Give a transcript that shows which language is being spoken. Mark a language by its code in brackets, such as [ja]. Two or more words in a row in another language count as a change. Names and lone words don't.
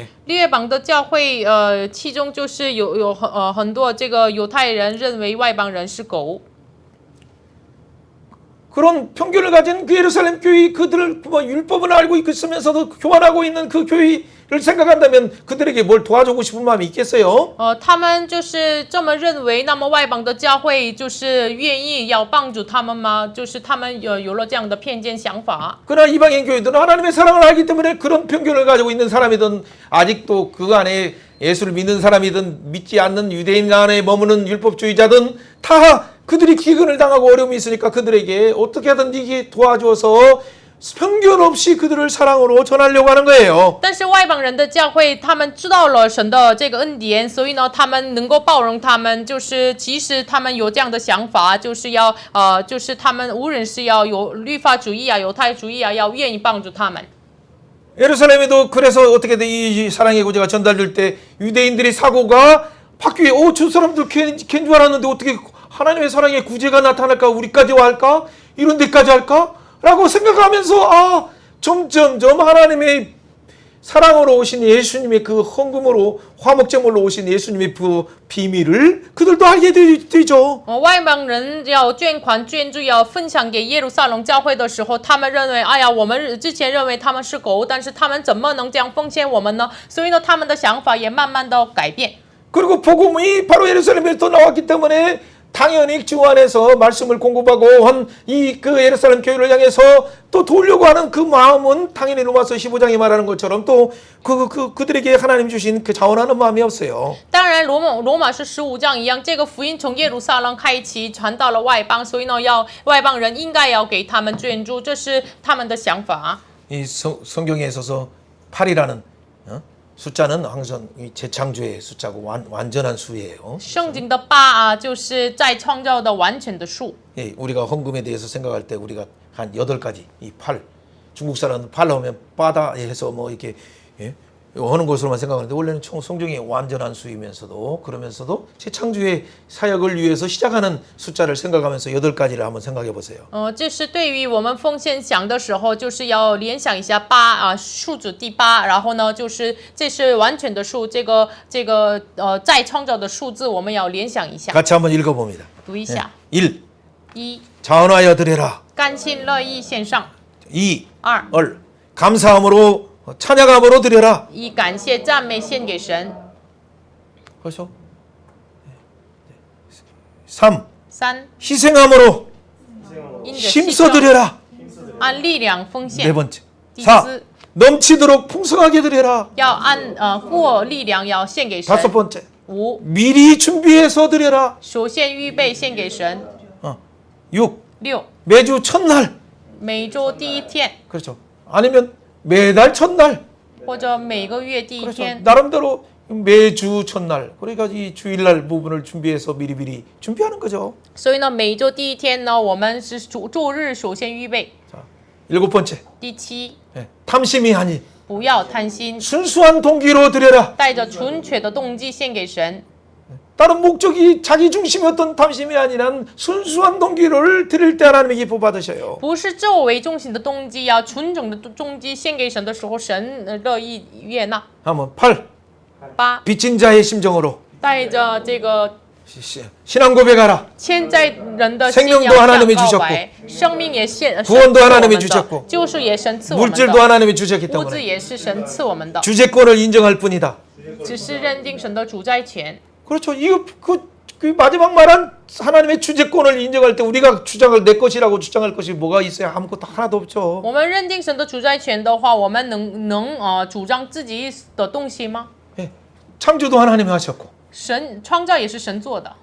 [zh] 列邦的教会其中就是有很多这个犹太人认为外邦人是狗。 [ko] 그런 편견을 가진 그 예루살렘 교회 그들을 뭐 율법은 알고 있으면서도 교만하고 있는 그 교회를 생각한다면 그들에게 뭘 도와주고 싶은 마음이 있겠어요? [zh] 他们就是这么认为，那么外邦的教会就是愿意要帮助他们吗？就是他们有了这样的偏见想法。 [ko] 그러나 이방인 교회들은 하나님의 사랑을 알기 때문에 그런 편견을 가지고 있는 사람이든 아직도 그 안에 예수를 믿는 사람이든 믿지 않는 유대인 안에 머무는 율법주의자든 다 그들이 기근을 당하고 어려움이 있으니까 그들에게 어떻게 하든지 도와줘서 편견 없이 그들을 사랑으로 전하려고 하는 거예요. [zh] 但是外邦人的教会，他们知道了神的这个恩典，所以呢，他们能够包容他们，就是即使他们有这样的想法，就是要就是他们无论是要有律法主义啊、犹太主义啊，要愿意帮助他们。 [ko] 예루살렘에도 그래서 어떻게든 이 사랑의 고제가 전달될 때 유대인들의 사고가 바뀌게 저 사람들 걘 줄 알았는데 어떻게 하나님의 사랑의 구제가 나타날까 우리까지 할까 이런 데까지 할까 라고 생각하면서 점점점 하나님의 사랑으로 오신 예수님의 그 헌금으로 화목제물로 오신 예수님의 그 비밀을 그들도 알게 되죠. [zh] 外邦人要捐款捐助要分享给耶路撒冷教会的时候，他们认为，哎呀，我们之前认为他们是狗，但是他们怎么能这样奉献我们呢？所以呢，他们的想法也慢慢的改变。 [ko] 그리고 복음이 바로 예루살렘에서 나왔기 때문에 당연히 주 안에서 말씀을 공급하고 한 이 그 예루살렘 교회를 향해서 또 도우려고 하는 그 마음은 당연히 로마서 15장이 말하는 것처럼 또 그들에게 하나님 주신 그 자원하는 마음이 없어요. [zh] 当然， 然罗马是15章一样，这个福音从耶路撒冷开启，传到了外邦，所以呢，外邦人应该要给他们捐助，这是他们的想法。 [ko] 이 성경에 있어서 8이라는 숫자는 항상 이 재창조의 숫자고 완전한 수예요. [zh] 圣经的8就是在创造的完全的数。 [ko] 예, 우리가 헌금에 대해서 생각할 때 우리가 한 8가지 이 8. 중국 사람은 8 하면 빠다 해서 뭐 이렇게 예? 하는 것으로만 생각하는데 원래는 성경의 완전한 수이면서도 그러면서도 재창조의 사역을 위해서 시작하는 숫자를 생각하면서 8가지를 한번 생각해 보세요. [zh] 这是对于我们奉献想的时候，就是要联想一下8数字第8，然后呢，就是这是完全的数，这个再创造的数字，我们要联想一下， [ko] 같이 한번 읽어 봅니다. [zh] 读一下。 [ko] 1. [zh] 1. [ko] 자원하여 드려라. [zh] 甘心乐意献上。 [ko] 2. [zh] 2. [ko] 감사함으로 찬양함으로 드려라. [zh] 以感谢赞美献给神。 [ko] 그렇죠? 3. [zh] 3. [ko] 희생함으로 [zh] 因着 [ko] 힘써 [zh] 牺牲 [ko] 드려라. [zh] 按力量奉 [ko] 네 [zh] 献。 [ko] 번째. [zh] 第 [ko] 4. [zh] 4. [ko] 넘치도록 풍성하게 드려라. [zh] 要按过力量要献给神。 [ko] 다섯 번째. [zh] 5. [ko] 미리 준비해서 드려라. [zh] 首先预备献给神。 [ko] 6. [zh] 6. [ko] 매주 첫날. [zh] 每周第一天， [ko] 그렇죠. 아니면 매달 첫날. [zh] 或者每个月第一 [ko] 그렇죠. [zh] 天。 [ko] 나름대로 매주 첫날. 그러니까 이 주일날 부분을 준비해서 미리미리 준비하는 거죠. [zh] 所以呢，每周第一天呢，我们是周日首先预备。 [ko] 자, 7번째. [zh] 第7， [ko] 탐심이 아닌 [zh] 不要贪心， [ko] 순수한 동기로 드려라. [zh] 带着纯粹的动机献给神。 [ko] 다른 목적이 자기 중심이었던 탐심이 아니라 순수한 동기를 드릴 때 하나님이 기뻐 받으셔요. [zh] 不是自我为中心的动机，要纯种的动机献给神的时候，神乐意悦纳。 [ko] 한번 8. [zh] 8， [ko] 빚진 자의 심정으로 [zh] 带着这个 [ko] 신앙 고백하라. [zh] 欠债人的信仰 [ko] 생명도 [zh] 向 [ko] 하나님이 [zh] 告 [ko] 주셨고 [zh] 白，生命也献， [ko] 구원도 [zh] 神赐我 [ko] 하나님이 [zh] 们的 [ko] 주셨고 [zh] 救赎也神赐我们 [ko] 물질도 [zh] 的， [ko] 하나님이 주셨기 [zh] 物质 [ko] 때문에 [zh] 也是神赐我们的， [ko] 주재권을 인정할 뿐이다. [zh] 只是认定神的主宰权。 [ko] 그렇죠. 이거 그 마지막 말한 하나님의 주재권을 인정할 때 우리가 주장을 내 것이라고 주장할 것이 뭐가 있어요? 아무것도 하나도 없죠. [zh] 我们认定神的主宰权的话，我们能主张自己的东西吗？ [ko] 예. 창조도 하나님이 하셨고 神创造也是神做的，